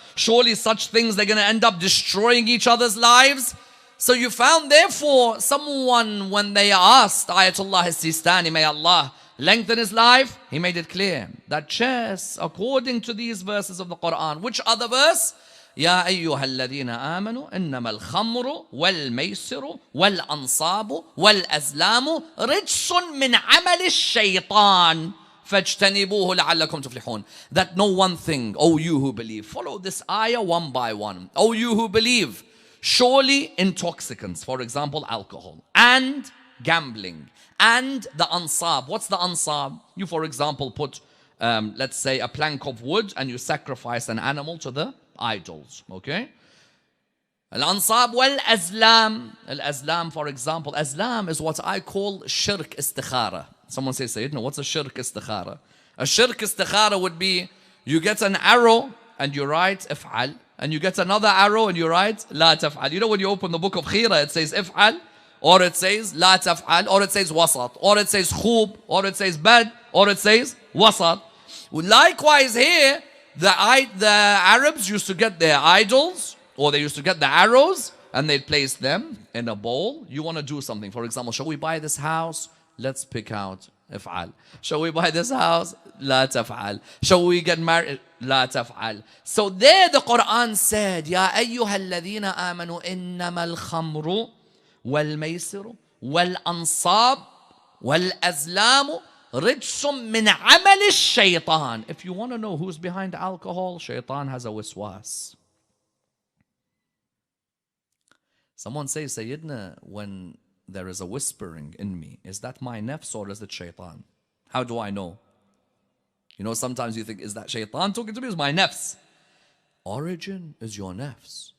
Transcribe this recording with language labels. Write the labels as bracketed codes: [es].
[en] Surely such things, they're going to end up destroying each other's lives. So you found, therefore, someone, when they asked Ayatollah Sistani, may Allah lengthen his life, he made it clear that chess, according to these verses of the Quran, which other verse? [ar] يا أيها الذين آمنوا إنما الخمر والميسر والأنصاب والأزلام رجس من عمل الشيطان فاجتنبوه لعلكم تفلحون. [en] That know one thing, O you who believe. Follow this ayah one by one. O you who believe. Surely intoxicants, for example, alcohol and gambling and the ansab. What's the ansab? You, for example, put, let's say, a plank of wood and you sacrifice an animal to the idols. Okay? Al-ansab wal-azlam. Al-azlam, for example. Azlam is what I call shirk istikhara. Someone says, Syed, no, what's a shirk istikhara? A shirk istikhara would be, you get an arrow and you write if'al. And you get another arrow and you write la taf'al. You know when you open the book of Khira, it says if'al, or it says la taf'al, or it says wasat, or it says khub, or it says bad, or it says wasat. Likewise here, the Arabs used to get their idols, or they used to get the arrows and they'd place them in a bowl. You want to do something. For example, shall we buy this house? Let's pick out [ar] افعل. [en] Shall we buy this house? [ar] لا تفعل. [en] Shall we get married? [ar] لا تفعل. [en] So there the Quran said, [ar] يا أيها الذين آمنوا إنما الخمر والميسر والأنصاب والأزلام رجس من عمل الشيطان. [en] If you want to know who's behind alcohol, shaitan has a wiswas. Someone says, Sayyidina, when there is a whispering in me, is that my nafs or is it shaitan? How do I know? You know, sometimes you think, is that shaitan talking to me? Is my nafs? Origin is your nafs.